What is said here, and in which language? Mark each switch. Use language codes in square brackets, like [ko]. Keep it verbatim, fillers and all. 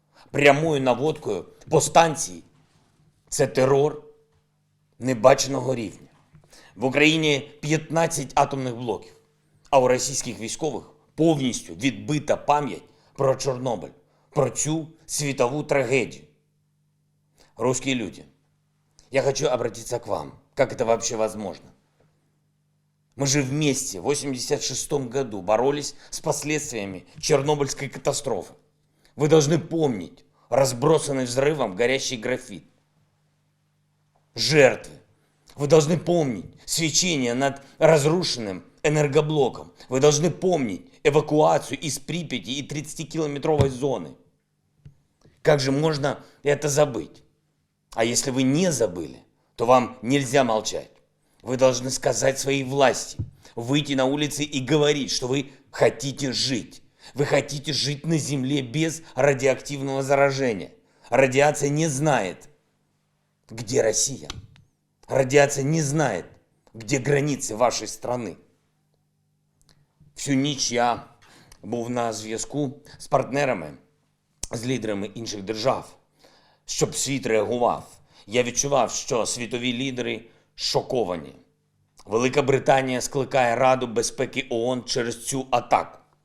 [uk] Прямою наводкою по станції – це терор небаченого рівня. В Україні п'ятнадцять атомних блоків, а у російських військових повністю відбита пам'ять про Чорнобиль, про цю світову трагедію. [ru] Русские люди, я хочу обратиться к вам. Как это вообще возможно? Мы же вместе в восемьдесят шестом году боролись с последствиями Чернобыльской катастрофы. Вы должны помнить разбросанный взрывом горящий графит. Жертвы. Вы должны помнить свечение над разрушенным энергоблоком. Вы должны помнить эвакуацию из Припяти и тридцатикилометровой зоны. Как же можно это забыть? А если вы не забыли, то вам нельзя молчать. Вы должны сказать своей власти, выйти на улицы и говорить, что вы хотите жить. Вы хотите жить на Земле без радиоактивного заражения. Радиация не знает, где Россия. Радиация не знает, где границы вашей страны. [uk] Всю ніч я був на зв'язку з партнерами, з лідерами інших держав, щоб світ реагував. Я відчував, що світові лідери шоковані. Велика Британія скликає Раду безпеки ООН через цю атаку.